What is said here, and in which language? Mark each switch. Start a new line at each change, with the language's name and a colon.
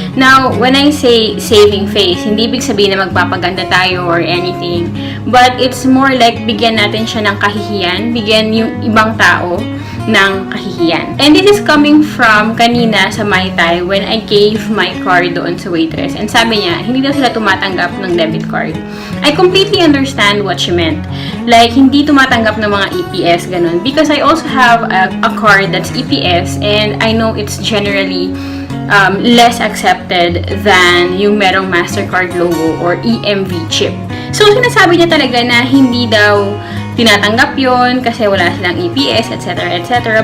English: Now, when I say saving face,
Filipino: hindi ibig sabihin na magpapaganda tayo
English: or anything, but it's more like
Filipino: bigyan natin siya ng kahihiyan, bigyan yung ibang tao ng kahihiyan.
English: And this is coming from
Filipino: kanina sa
English: MyThai when I gave my card
Filipino: doon sa
English: waitress.
Filipino: And sabi niya, hindi daw sila tumatanggap ng debit card.
English: I completely understand what she meant.
Filipino: Like, hindi tumatanggap ng mga EPS, ganun.
English: Because I also have a card that's EPS and I know it's generally less accepted than
Filipino: yung merong
English: MasterCard logo or EMV chip.
Filipino: So, sinasabi niya talaga na hindi daw tinatanggap yon kasi wala silang EPS, etc. etc.